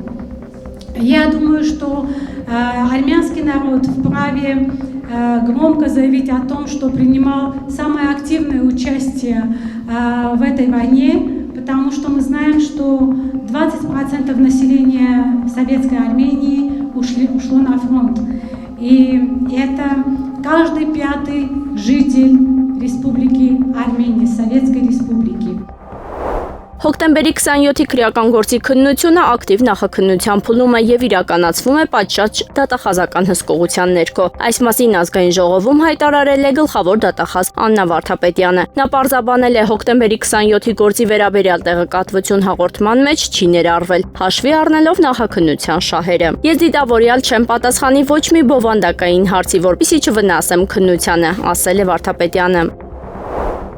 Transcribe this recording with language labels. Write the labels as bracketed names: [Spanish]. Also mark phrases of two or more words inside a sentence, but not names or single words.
[Russian] Я думаю, что армянский народ вправе громко заявить о том, что принимал самое активное участие в этой войне, потому что мы знаем, что 20% населения Советской Армении ушло на фронт. И это каждый пятый житель Республики Армения, Советской Республики. [Armenian] Հոկտեմբերի 27-ի քրեական գործի քննությունը ակտիվ նախաքննության փուլում է եւ իրականացվում է պատշաճ դատախազական հսկողության ներքո։ Այս մասին ազգային ժողովում հայտարարել է գլխավոր դատախազ Աննա Վարդապետյանը։ Նա պարզաբանել է հոկտեմբերի 27-ի գործի վերաբերյալ տեղեկատվություն հաղորդման մեջ չի ներառվել, հաշվի առնելով նախաքննության շահերը։ Ես դիտավորյալ չեմ պատասխանի ոչ մի բովանդակային հարցի, որպեսզի չվնասեմ քննությանը, ասել է Վարդապետյանը։